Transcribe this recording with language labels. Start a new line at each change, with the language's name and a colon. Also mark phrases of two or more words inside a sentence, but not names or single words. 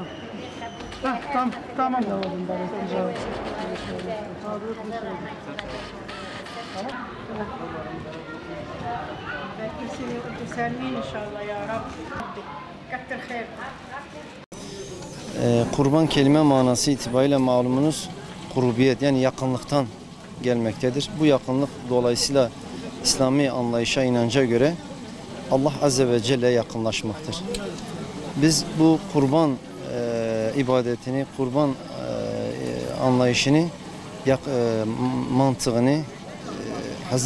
Turkish: Tamam, tamam.
Arabic: تسلمين ان شاء الله يا رب كتر خير.
Turkish: Kurban kelime manası itibariyle malumunuz kurbiyet yani yakınlıktan gelmektedir. Bu yakınlık dolayısıyla İslami anlayışa, inanca göre
Arabic: الله عز وجل
Turkish: yakınlaşmaktır. Biz bu kurban ibadetini, kurban anlayışını, mantığını Hz.